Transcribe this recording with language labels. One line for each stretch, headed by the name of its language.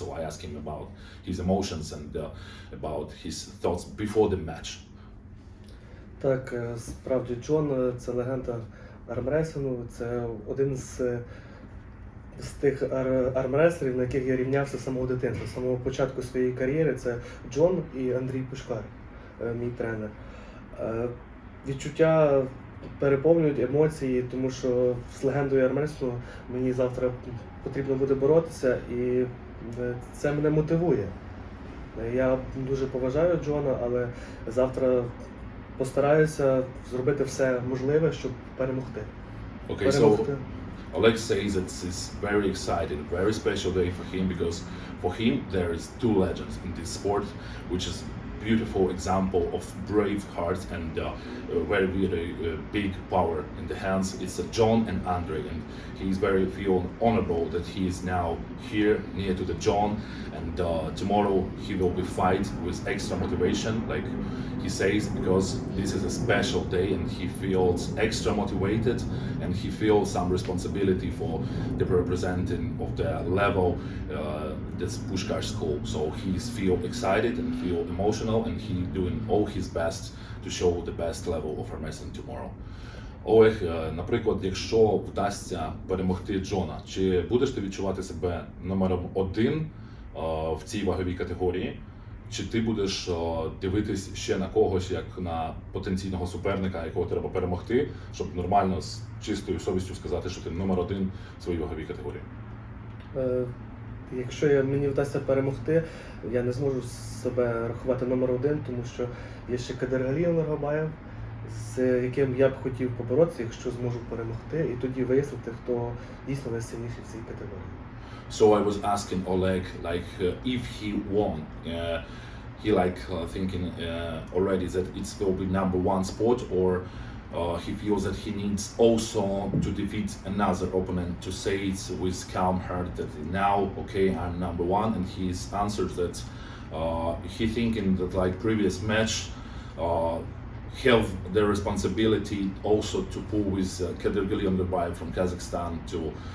English: So I asked him about his emotions and about his thoughts before the match.
Ukrainian: Так, справді, Джон – це легенда армреслінгу, це один з тих армреслерів, на яких я рівнявся з самого дитинства, з самого початку своєї кар'єри. Це Джон і Андрій Pushkar, мій тренер. Відчуття переповнюють емоції, тому що з легендою армреслінгу мені завтра потрібно буде боротися, і це мене мотивує. Я дуже поважаю Джона, але завтра постараюся зробити все можливе, щоб перемогти.
English: Okay, so Oleg says that it's very exciting, very special day for him, because for him there is two legends in this sport, which is beautiful example of brave heart and very big power in the hands. It's John and Andrei, and he's very feel honorable that he is now here near to the John, and tomorrow he will be fight with extra motivation, like he says, because this is a special day and he feels extra motivated and he feels some responsibility for the representing of the level this Pushkar school. So he's feel excited and feel emotional and he doing all his best to show the best level of our wrestling tomorrow.
Ukrainian: Олег, наприклад, якщо вдасться перемогти Джона, чи будеш ти відчувати себе номером 1 в цій ваговій категорії? Чи ти будеш дивитись ще на когось, як на потенційного суперника, якого треба перемогти, щоб нормально з чистою совістю сказати, що ти номер 1 в своїй ваговій категорії? Якщо мені вдасться перемогти, я не зможу себе рахувати номер 1, тому що є ще Кадиргалієв Нургабаєв, з яким я б хотів поборотися, якщо зможу перемогти, і тоді вияснити, хто дійсно найсильніший в цій категорії.
English: So I was asking Oleg, if he won, he thinking already that it will be number 1 spot, or he feels that he needs also to defeat another opponent to say it with calm heart that now, okay, I'm number 1, and he's answered that he thinking that previous match have the responsibility also to pull with Kadirgali Underbayev from Kazakhstan to